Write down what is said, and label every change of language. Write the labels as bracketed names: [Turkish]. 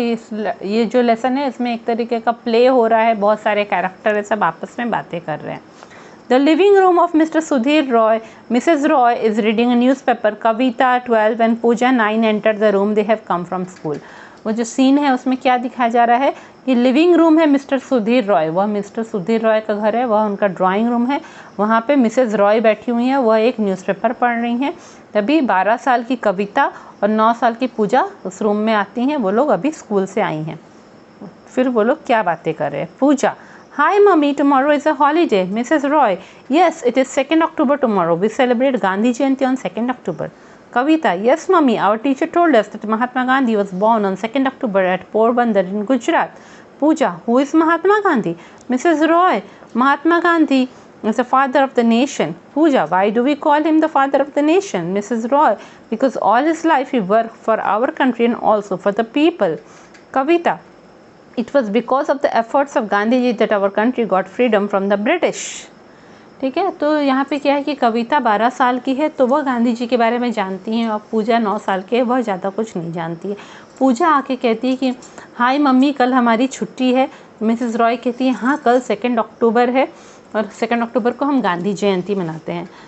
[Hindi] ये जो लेसन है इसमें एक तरीके का प्ले हो रहा है, बहुत सारे कैरेक्टर है, सब आपस में बातें कर रहे हैं। [English] The living room of Mr. Sudhir Roy. Mrs. Roy is reading a newspaper. Kavita 12 and Pooja 9 enter the room. They have come from school. [Hindi] वो जो सीन है उसमें क्या दिखाया जा रहा है, ये लिविंग रूम है मिस्टर सुधीर रॉय। वह मिस्टर सुधीर रॉय का घर है, वह उनका ड्राइंग रूम है। वहाँ पे मिसेस रॉय बैठी हुई हैं, वह एक न्यूज़पेपर पढ़ रही हैं। तभी 12 साल की कविता और 9 साल की पूजा उस रूम में आती हैं। वो लोग अभी स्कूल से आई हैं। फिर वो लोग क्या बातें कर रहे हैं। [English] Pooja: Hi mummy, tomorrow is a holiday. Mrs. Roy: Yes, it is 2nd October tomorrow. We celebrate Gandhi Jayanti on 2nd October. Kavita: Yes mummy, our teacher told us that Mahatma Gandhi was born on 2nd October at Porbandar in Gujarat. Pooja: Who is Mahatma Gandhi? Mrs. Roy: Mahatma Gandhi is the father of the nation. Pooja: Why do we call him the father of the nation? Mrs. Roy: Because all his life he worked for our country and also for the people. Kavita: It was because of the efforts of Gandhi ji that our country got freedom from the British. [Hindi] ठीक है, तो यहाँ पे क्या है कि कविता 12 साल की है तो वह गांधी जी के बारे में जानती हैं और पूजा 9 साल की है, वह ज़्यादा कुछ नहीं जानती है। पूजा आके कहती है कि हाय मम्मी, कल हमारी छुट्टी है। मिसेस रॉय कहती है हाँ, कल 2 अक्टूबर है और 2 अक्टूबर को हम गांधी जयंती मनाते हैं।